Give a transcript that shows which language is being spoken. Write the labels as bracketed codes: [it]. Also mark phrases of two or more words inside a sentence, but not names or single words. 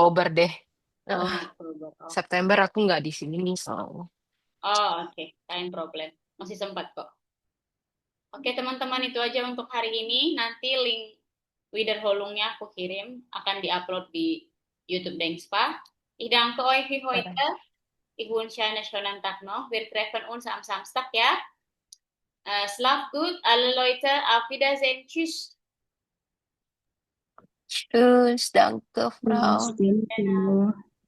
[id] Oktober deh. Oh, Eh, Oktober. Oh, September aku nggak di sini nih soalnya. oh oke. [en] Time problem. [id] Masih sempat kok. Oke, teman-teman itu aja untuk hari ini. Nanti link Widerholungnya aku kirim. Akan diupload di YouTube Dengspa. [de] Ich danke euch für heute. Ich wünsche eine schönen Tag noch. Wir treffen uns am Samstag, ja? Schlaf gut, alle Leute. Auf Wiedersehen. Tschüss. Tschüss, danke, Frau. [en] Thank you.